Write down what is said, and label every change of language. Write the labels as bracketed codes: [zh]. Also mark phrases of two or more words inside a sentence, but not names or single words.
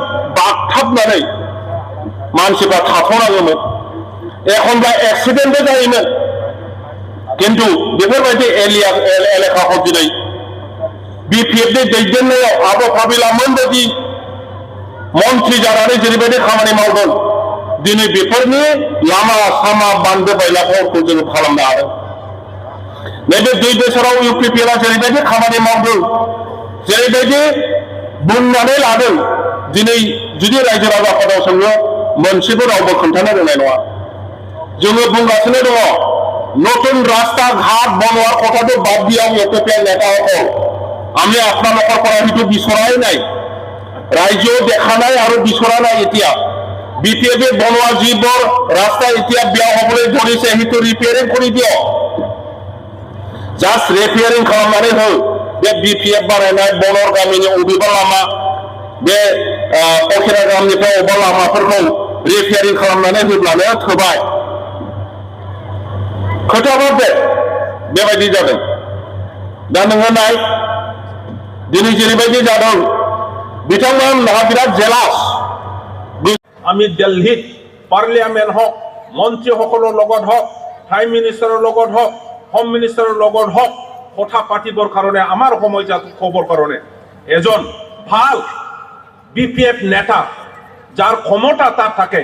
[brx] खुन्थियाजों बागथाबनानै मानसिफ्रा थाथ'नाङोमोन एखनब्ला एक्सिडेन्टबो जायोमोन किन्तु बेफोरबायदि एलेकाखौ दिनै बिपिएफनि दैदेननायाव आब' काबिलामोन बायदि मन्त्रि जानानै जेरैबायदि खामानि मावदों दिनै बेफोरनि लामा सामा बान्दो बायलाफोरखौ जों खालामनो हादों नैबे 2 बोसोराव इउपिपिएलआ जेरैबायदि खामानि मावदों जेरैबायदि बुंनानै लादों दिनै जुदि रायजो राजाफोराव सोङो मोनसेबो रावबो खोन्थानो रोंनाय नङा जोङो बुंगासिनो दङ [as] নতুন রাস্তা ঘাট বনোৱাৰ কথাটো বাদ দিয়াও ইউপিপিএল নেতাসকল আমি আপোনালোকৰ পৰা সেইটো বিচৰাই নাই ৰাইজেও দেখা নাই আৰু বিচৰা নাই এতিয়া বিপিএফে বনোৱা যিবোৰ ৰাস্তা এতিয়া বেয়া হ'বলৈ ধৰিছে সেইটো ৰিপেয়াৰিং কৰি দিয়ক জাষ্ট ৰিপেয়াৰিং [brx] খালাमनानै हो बे बिपिएफ बानायनाय बनर गामिनि अबेबा लामा बे अखेरा गामिनिफ्राय अबेबा लामाफोरखौ रिपेयारिं खालामनानै होब्लानो थोबाय खोथाफोर बेबायदि जादों दा नोङो नाय दिनै जेरैबायदि जादों बिथांमोनहा बिराद जेलास [as] আমি দিল্লীত পাৰ্লিয়ামেণ্ট হওক মন্ত্ৰীসকলৰ লগত হওক [en] Prime Minister's [as] লগত হওক [en] Home Minister's [as] লগত হওক কথা পাতিবৰ কাৰণে আমাৰ সময় খবৰ কাৰণে এজন ভাল বিপিএফ নেতা যাৰ ক্ষমতা তাত থাকে